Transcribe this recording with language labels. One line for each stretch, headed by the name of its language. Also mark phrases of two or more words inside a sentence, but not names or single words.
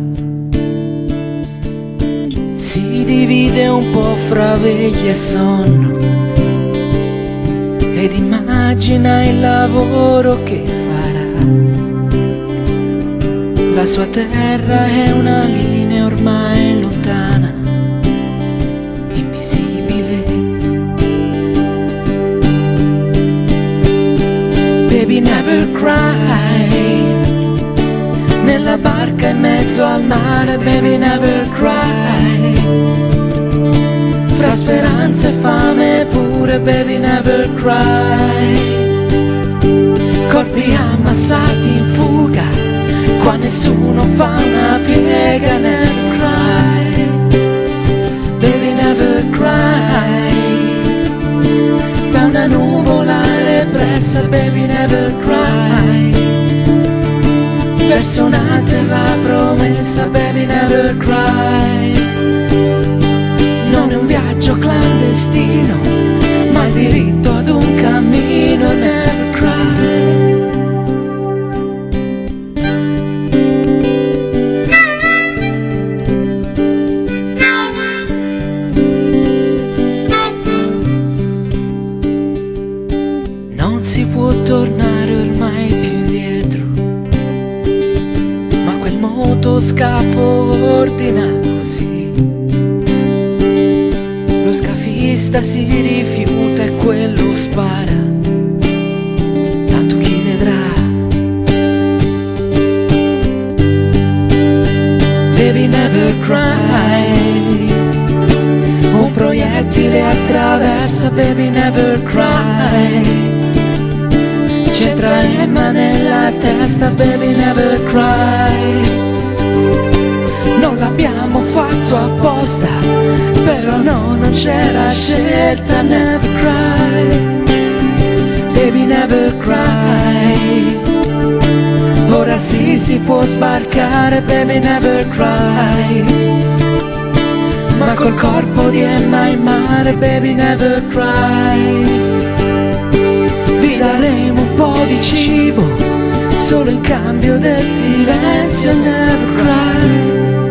Italian: Si divide un po' fra veglia e sonno ed immagina il lavoro che farà. La sua terra è una linea ormai lontana, invisibile.
English: Baby never cry,
Italian: nella barca in mezzo al mare,
English: baby never cry.
Italian: Fra speranza e fame pure,
English: baby never cry.
Italian: Corpi ammassati in fuga, qua nessuno fa una piega,
English: never cry. Baby never cry.
Italian: Da una nuvola repressa,
English: baby never cry.
Italian: Verso una terra promessa,
English: baby never cry.
Italian: Non è un viaggio clandestino, ma il diritto ad un cammino,
English: never cry.
Italian: Non si può tornare ormai più indietro, ma quel motoscafo ordina così. Lo scafista si rifiuta e quello spara, tanto chi vedrà.
English: Baby never cry,
Italian: un proiettile attraversa,
English: baby never cry.
Italian: C'è tra Emma nella testa,
English: baby never cry.
Italian: Non l'abbiamo fatto apposta, però no, non c'era scelta,
English: never cry. Baby never cry.
Italian: Ora sì si può sbarcare,
English: baby never cry.
Italian: Ma col corpo di Emma in mare,
English: baby never cry.
Italian: Vi daremo un po' di cibo, solo in cambio del silenzio,
English: never cry.